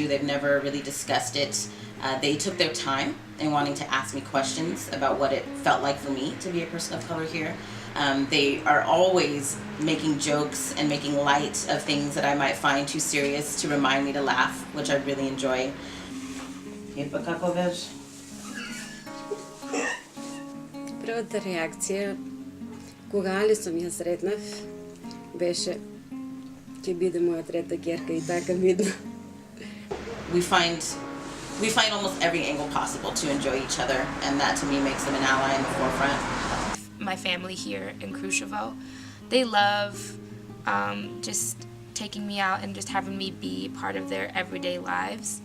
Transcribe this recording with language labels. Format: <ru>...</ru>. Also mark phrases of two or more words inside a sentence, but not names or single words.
<en>They've never really discussed it. They took their time in wanting to ask me questions about what it felt like for me to be a person of color here. They are always making jokes and making light of things that I might find too serious to remind me to laugh, which I really enjoy.</en> <mk>Првата реакција кога Алисом ја сретнав беше ќе биде моја трета ќерка и така видно.</mk> <en>We find almost every angle possible to enjoy each other, and that to me makes them an ally in the forefront. My family here in Kruševo, they love just taking me out and just having me be part of their everyday lives.</en>